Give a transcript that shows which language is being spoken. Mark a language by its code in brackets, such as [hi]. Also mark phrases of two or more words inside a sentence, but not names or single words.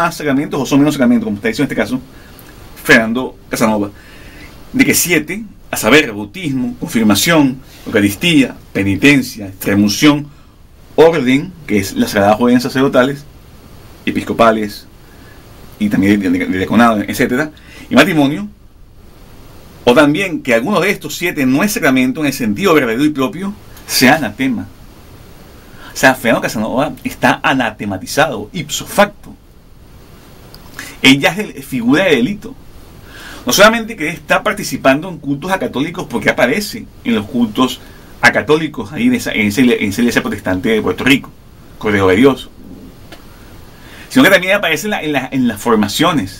[es] más sacramentos o son menos sacramentos, como está diciendo en este caso Fernando Casanova, de que 7, a saber, bautismo, confirmación, Eucaristía, penitencia, extremunción, orden, que es las sagradas órdenes sacerdotales, episcopales y también de diaconado, etcétera, y matrimonio, o también que alguno de estos 7 no es sacramento en el sentido verdadero y propio, sea anatema. O sea, Fernando Casanova está anatematizado, [la] ipso facto. [es] Ella es figura de delito. No solamente que está participando en cultos acatólicos porque aparece en los cultos acatólicos ahí en esa iglesia protestante de Puerto Rico, Cordero de Dios, sino que también aparece en las formaciones.